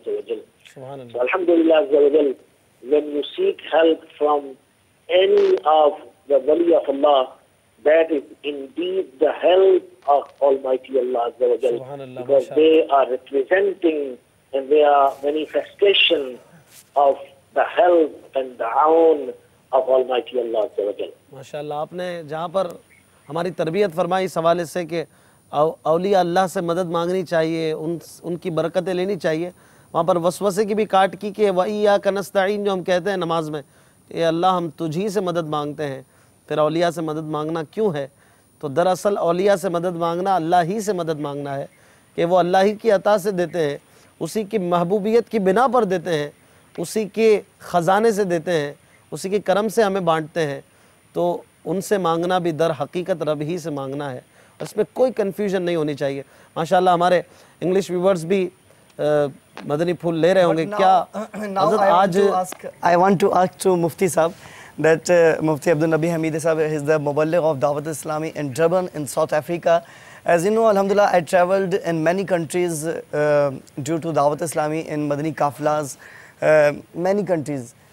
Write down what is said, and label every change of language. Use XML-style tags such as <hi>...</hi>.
<en>So Alhamdulillah, when you seek help from any of the wali of Allah, that is indeed the help of Almighty Allah, because they are representing and they are manifestation of the help and the aun of Almighty Allah.</en> <hi>माशाअल्लाह, आपने जहाँ पर हमारी तरबियत फरमाई इस हवाले से कि औलिया अल्लाह से मदद मांगनी चाहिए, उनकी बरकतें लेनी चाहिए, वहाँ पर वसवसे की भी काट की कि</hi> <ar>वइय्याका नस्तईन</ar> <hi>जो हम कहते हैं नमाज में, ये अल्लाह हम तुझी से मदद मांगते हैं, फिर औलिया से मदद मांगना क्यों है? तो दरअसल औलिया से मदद मांगना अल्लाह ही से मदद मांगना है कि वो अल्लाह ही की अता से देते हैं, उसी की महबूबियत की बिना पर देते हैं, उसी के ख़जाने से देते हैं, उसी के करम से हमें बांटते हैं। तो उनसे मांगना भी दर हकीकत रब ही से मांगना है, इसमें कोई कन्फ्यूजन नहीं होनी चाहिए। माशाअल्लाह हमारे इंग्लिश व्यूवर्स भी मदनी फूल ले रहे होंगे। क्या आज</hi> <en>I want to ask to Mufti Sahab that Mufti Abdul Nabi Hamid Sahab is the Muballigh of Dawat Islami in Durban in South Africa. As you know, Alhamdulillah, I traveled in many countries due to Dawat Islami in Madani Kaflas, many countries.</en>